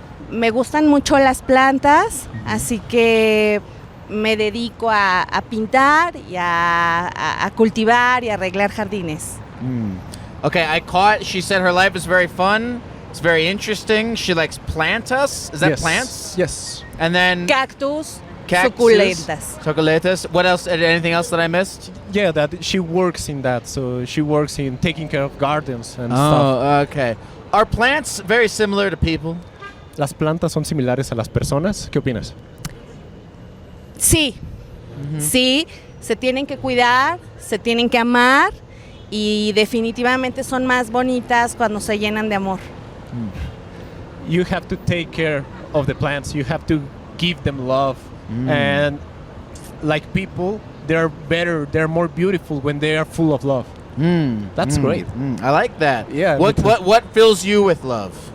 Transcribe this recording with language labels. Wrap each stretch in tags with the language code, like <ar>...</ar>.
<es>Me gustan mucho las plantas, así que me dedico a pintar y a cultivar y a arreglar jardines.</es> <en>Okay, I caught. She said her life is very fun. It's very interesting. She likes plantas. Is that Yes. plants? Yes. And then Cactus, cactus,</en> <es>suculentas.</es> <en>suculentas. What else? Anything else that I missed? Yeah, that she works in that. So she works in taking care of gardens and stuff. Oh, okay. Are plants very similar to people?</en> <es>¿Las plantas son similares a las personas? ¿Qué opinas? Sí, sí, se tienen que cuidar, se tienen que amar y definitivamente son más bonitas cuando se llenan de amor.</es> <en>You have to take care of the plants. You have to give them love. And like people, they're better, they're more beautiful when they are full of love. That's great. I like that. Yeah, What me too. what fills you with love?</en>